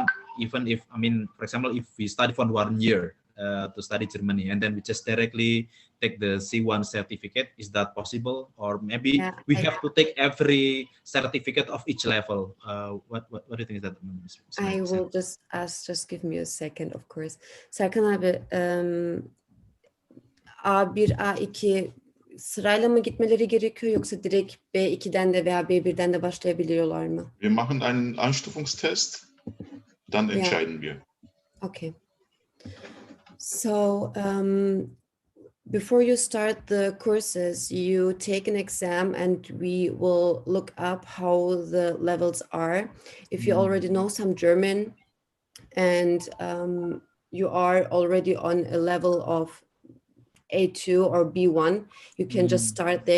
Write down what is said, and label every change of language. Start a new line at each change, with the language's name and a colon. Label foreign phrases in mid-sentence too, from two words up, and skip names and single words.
English: Even if, I mean, for example, if we study for 1 year to study Germany, and then we just directly take the C1 certificate, is that possible? Or maybe we have to take every certificate of each level. What do you think is that? I will just ask, just give me a second, of course.
Turkish: Serkan abi, A1, A2 sırayla mı gitmeleri gerekiyor yoksa direkt B2'den de veya B1'den de başlayabiliyorlar mı?
German: Wir machen einen Anstufungstest, dann entscheiden wir.
English: Okay. So before you start the courses, you take an exam and we will look up how the levels are. If you already know some German and you are already on a level of A2 or B1, you can just start there.